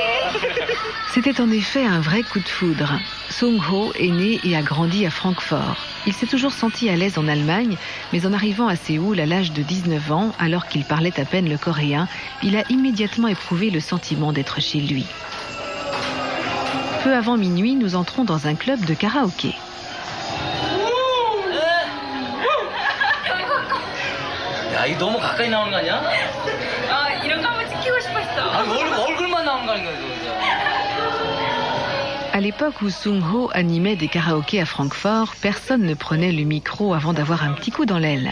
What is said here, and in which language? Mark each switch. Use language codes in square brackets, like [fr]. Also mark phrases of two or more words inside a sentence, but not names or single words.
[fr] C'était en effet un vrai coup de foudre. Sung-ho est né et a grandi à Francfort. Il s'est toujours senti à l'aise en Allemagne, mais en arrivant à Séoul à l'âge de 19 ans, alors qu'il parlait à peine le coréen, il a immédiatement éprouvé le sentiment d'être chez lui. Peu avant minuit, nous entrons dans un club de karaoké. [ko] 야, 이거 너무 가까이 나오는 거 아니야? 이런 거 한번 찍히고 싶었어. 얼굴만 나오는 거 아닌가, 이거. [fr] À l'époque où Sung-ho animait des karaokés à Francfort, personne ne prenait le micro avant d'avoir un petit coup dans l'aile.